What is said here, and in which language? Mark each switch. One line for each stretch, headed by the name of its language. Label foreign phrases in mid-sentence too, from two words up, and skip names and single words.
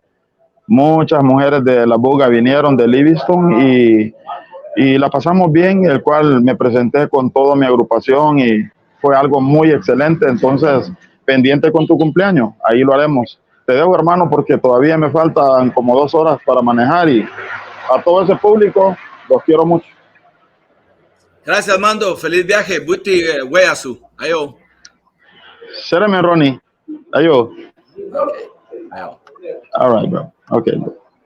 Spanish: Muchas mujeres de la Buga vinieron de Livingston y la pasamos bien, el cual me presenté con toda mi agrupación y fue algo muy excelente. Entonces, pendiente con tu cumpleaños, ahí lo haremos. Te dejo, hermano, porque todavía me faltan como 2 horas para manejar y a todo ese público los quiero mucho. Gracias, Armando. Feliz viaje.
Garifuna: Buti Weasu. Ayo. Séreme, Ronnie. Ayo. Okay. Ayo.
English: All right, bro. Okay.